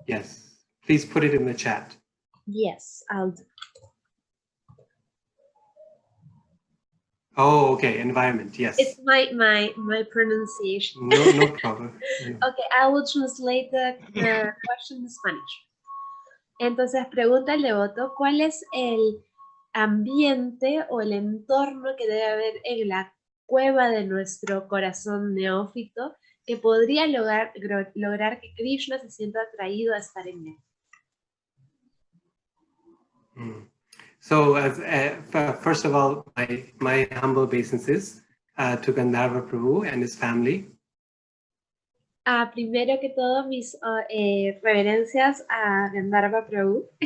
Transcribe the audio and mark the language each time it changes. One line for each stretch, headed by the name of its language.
English: yes, please put it in the chat. Yes, I'll do. Oh, okay, environment, yes. It's my pronunciation. No problem. Okay, I will translate the question in Spanish.
Spanish: Entonces, pregunta el devoto, ¿cuál es el ambiente o el entorno que debe haber en la cueva de nuestro corazón neófito que podría lograr que Krishna se sienta atraído a estar en él?
English: So, first of all, my humble obeisances to Gandharva Prabhu and his family.
Spanish: Primero que todo, mis reverencias a Gandharva Prabhu.